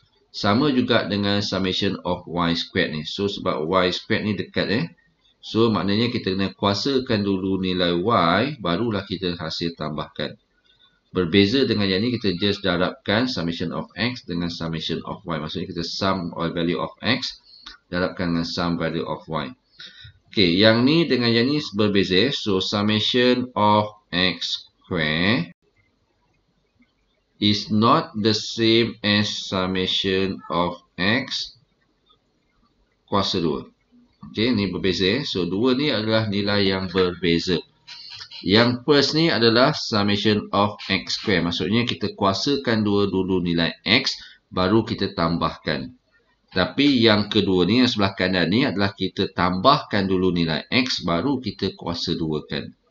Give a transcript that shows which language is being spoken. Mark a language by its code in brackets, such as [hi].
[ms] Sama juga dengan [en] summation of Y squared [ms] ni. So, sebab Y squared ni dekat So, maknanya kita kena kuasakan dulu nilai Y, barulah kita hasil tambahkan. Berbeza dengan yang ni, kita just darabkan summation of X dengan summation of Y. Maksudnya kita [en] sum all value of X, [ms] darabkan dengan [en] sum value of Y. [ms] Okay, yang ni dengan yang ni berbeza. [en] So, summation of X square is not the same as summation of X [ms] kuasa 2. Okey, ni berbeza. So, dua ni adalah nilai yang berbeza. Yang first ni adalah [en] summation of X square. [ms] Maksudnya kita kuasakan dulu nilai X, baru kita tambahkan. Tapi yang kedua ni, yang sebelah kanan ni adalah kita tambahkan dulu nilai X, baru kita kuasa 2kan.